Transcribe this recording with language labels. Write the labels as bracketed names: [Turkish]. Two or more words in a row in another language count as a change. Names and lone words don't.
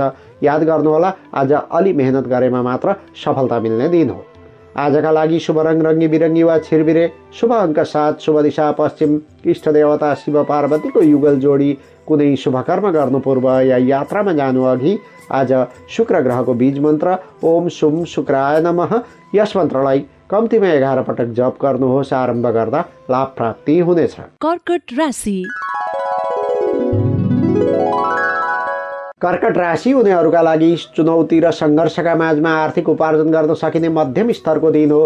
[Nepali] याद गर्नुहोला, आज अलि मेहनत गरेमा मात्र सफलता मिल्ने दिन हो। आजका लागि शुभ रङ रङ्गी बिरङ्गी वा छिरबिरे, शुभ अङ्क 7, शुभ दिशा पश्चिम, इष्ट देवता शिव पार्वतीको युगल जोडी। कुनै शुभ कर्म गर्नु पूर्व या यात्रामा जानु अघि आज शुक्र ग्रहको बीज मन्त्र [Sanskrit] ओम शुम शुक्राय नमः [Nepali] यस मन्त्रलाई कम्तीमा 11 पटक जप गर्नुहोस्। आरम्भ गर्दा लाभ प्राप्ति हुनेछ। कर्कट राशि। कर्कट राशि हुनेहरूका लागि चुनौती र सङ्घर्षका माझमा आर्थिक उपार्जन गर्न सकिने मध्यम स्तरको दिन हो।